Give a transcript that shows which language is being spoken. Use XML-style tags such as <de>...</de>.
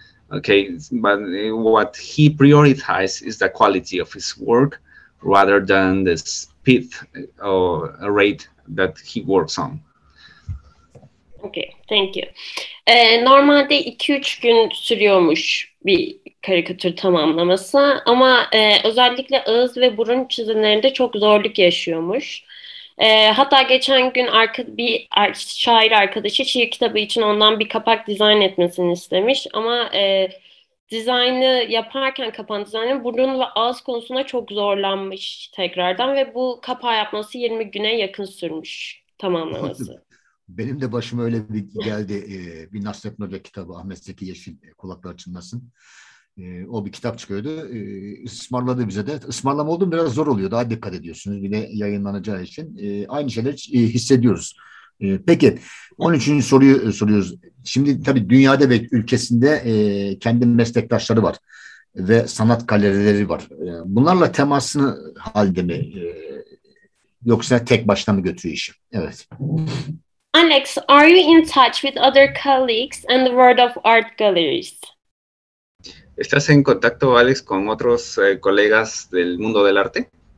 <en>Okay, but what he prioritizes is the quality of his work rather than the speed or rate that he works on. Okay, thank you.</en> <tr>Normalde 2-3 gün sürüyormuş bir karikatür tamamlaması ama özellikle ağız ve burun çizimlerinde çok zorluk yaşıyormuş. Hatta geçen gün bir şair arkadaşı şiir kitabı için ondan bir kapak dizayn etmesini istemiş ama dizaynı yaparken kapağın dizaynı burun ve ağız konusunda çok zorlanmış tekrardan ve bu kapağı yapması 20 güne yakın sürmüş tamamlaması. Benim de başıma öyle bir geldi. Bir Nasrettin Hoca kitabı, Ahmet Zeki Yeşil, Kulaklar Çınlasın. O bir kitap çıkıyordu. Ismarladı bize de. Ismarlama olduğum biraz zor oluyor. Daha dikkat ediyorsunuz. Bir de yayınlanacağı için. Aynı şeyleri hissediyoruz. Peki, 13. soruyu soruyoruz. Şimdi tabii dünyada ve ülkesinde kendi meslektaşları var. Ve sanat galerileri var. Bunlarla temasını halde mi? Yoksa tek başına mı götürüyor işi? Evet.</tr> <en>Alex, are you in touch with other colleagues and the world of art galleries?</en> <es>¿Estás en contacto, Alex, con otros colegas del mundo del arte?</es>